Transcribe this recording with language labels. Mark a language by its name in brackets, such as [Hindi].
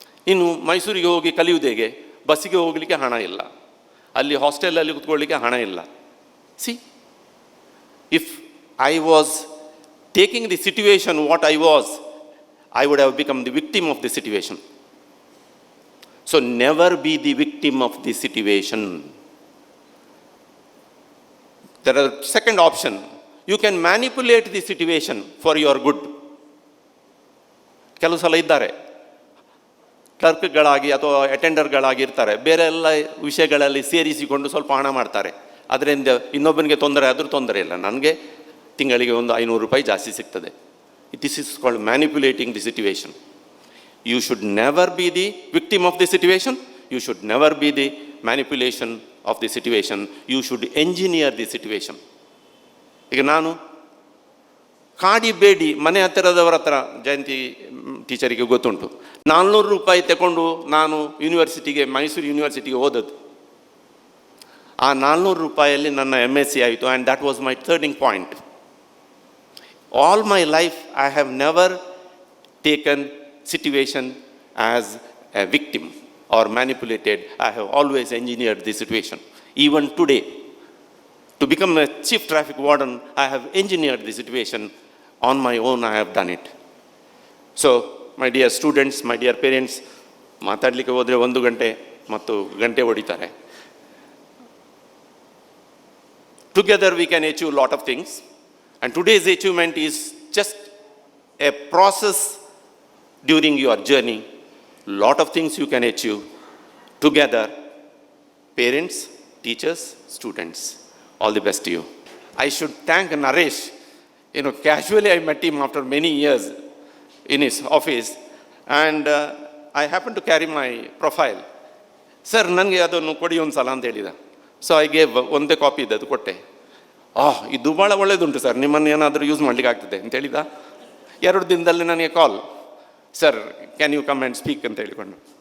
[Kannada] ಇನ್ನು ಮೈಸೂರಿಗೆ ಹೋಗಿ ಕಲಿಯುವುದು ಹೇಗೆ? ಬಸ್ಸಿಗೆ ಹೋಗಲಿಕ್ಕೆ ಹಣ ಇಲ್ಲ, ಅಲ್ಲಿ ಹಾಸ್ಟೆಲಲ್ಲಿ ಕೂತ್ಕೊಳ್ಳಿಕ್ಕೆ ಹಣ ಇಲ್ಲ. [English] See, if I was taking the situation what I was, I would have become the victim of the situation. So never be the victim of the situation. There are second option. You can manipulate the situation for your good. [Kannada] ಕೆಲವು ಸಲ ಇದ್ದಾರೆ, ಕ್ಲರ್ಕ್ಗಳಾಗಿ ಅಥವಾ ಅಟೆಂಡರ್ಗಳಾಗಿ ಇರ್ತಾರೆ, ಬೇರೆ ಎಲ್ಲ ವಿಷಯಗಳಲ್ಲಿ ಸೇರಿಸಿಕೊಂಡು ಸ್ವಲ್ಪ ಹಣ ಮಾಡ್ತಾರೆ. ಅದರಿಂದ ಇನ್ನೊಬ್ಬನಿಗೆ ತೊಂದರೆ ಆದರೂ ತೊಂದರೆ ಇಲ್ಲ, ನನಗೆ ತಿಂಗಳಿಗೆ ಒಂದು 500 ರೂಪಾಯಿ ಜಾಸ್ತಿ ಸಿಗ್ತದೆ. [English] This is called manipulating the situation. You should never be the victim of the situation, you should never be the manipulation of the situation, you should engineer the situation. [Kannada] ಈಗ ನಾನು ಕಾಡಿ ಮನೆ ಹತ್ತಿರದವರ ಹತ್ರ, ಜಯಂತಿ ಟೀಚರಿಗೆ ಗೊತ್ತುಂಟು, 400 ರೂಪಾಯಿ ತಗೊಂಡು ನಾನು ಯೂನಿವರ್ಸಿಟಿಗೆ, ಮೈಸೂರು ಯೂನಿವರ್ಸಿಟಿಗೆ ಹೋದದ್ದು. ಆ 400 ರೂಪಾಯಲ್ಲಿ ನನ್ನ MSc ಆಯಿತು, [English] And that was my turning point. All my life I have never taken situation as a victim or manipulated. I have always engineered the situation. Even today, to become a chief traffic warden, I have engineered the situation. On my own, I have done it. So, my dear students, my dear parents, [Kannada] ಮಾತಾಡಲಿಕ್ಕೆ ಹೋದರೆ 1 ಗಂಟೆ ಮತ್ತು ಗಂಟೆ ಹೊಡಿತಾರೆ. [English] Together we can achieve a lot of things, and today's achievement is just a process during your journey. Lot of things you can achieve together. Parents, teachers, students, all the best to you. I should thank Naresh. Casually I met him after many years in his office, and I happened to carry my profile. [Kannada] Sir, ನನಗೆ ಅದನ್ನು ಕೊಡಿ ಒಂದು ಸಲ ಅಂತ ಹೇಳಿದ. [English] so I gave [Kannada] ಒಂದೇ copy ಇದೆ, ಅದು ಕೊಟ್ಟೆ. ಇದು ಭಾಳ ಒಳ್ಳೇದುಂಟು ಸರ್, ನಿಮ್ಮನ್ನು ಏನಾದರೂ ಯೂಸ್ ಮಾಡಲಿಕ್ಕೆ ಆಗ್ತದೆ ಅಂತ ಹೇಳಿದ. 2 ದಿನದಲ್ಲಿ ನನಗೆ ಕಾಲ್, [English] sir can you come and speak [Kannada] ಅಂತ ಹೇಳಿಕೊಂಡು.